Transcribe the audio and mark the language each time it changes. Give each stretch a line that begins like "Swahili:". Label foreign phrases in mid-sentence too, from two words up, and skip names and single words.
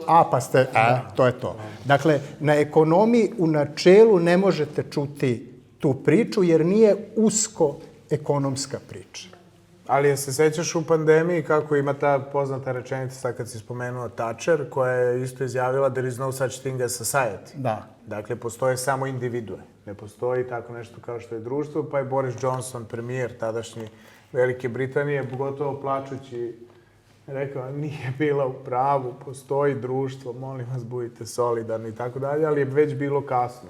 Serbian: To je to. Dakle, na ekonomiji u načelu ne možete čuti tu priču, jer nije usko ekonomska priča. Ali se sećaš u pandemiji kako ima ta poznata rečenica, sad kad si spomenuo Thatcher, koja je isto izjavila
English: there is no such thing as society.
Serbian: Da. Dakle, postoje samo individue. Ne postoji tako nešto kao što je društvo, pa je Boris Johnson, premijer tadašnji Velike Britanije, pogotovo plačući, rekao, nije bila u pravu, postoji društvo, molim vas, budite solidarni i tako dalje, ali je već bilo kasno.